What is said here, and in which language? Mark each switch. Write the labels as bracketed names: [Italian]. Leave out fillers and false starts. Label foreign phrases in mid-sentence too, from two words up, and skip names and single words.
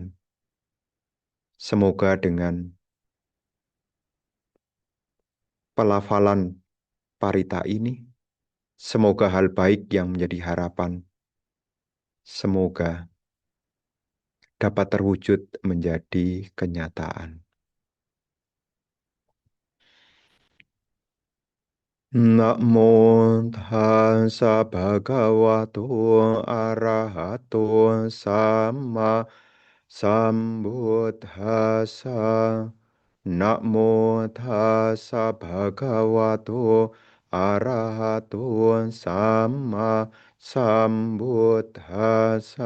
[Indonesian] Semoga dengan pelafalan parita ini, semoga hal baik yang menjadi harapan, semoga dapat terwujud menjadi kenyataan. [Pali] Namo tassa bhagavato arahato samma sambuddhassa. Namo tassa bhagavato arahato samma sambuddhassa.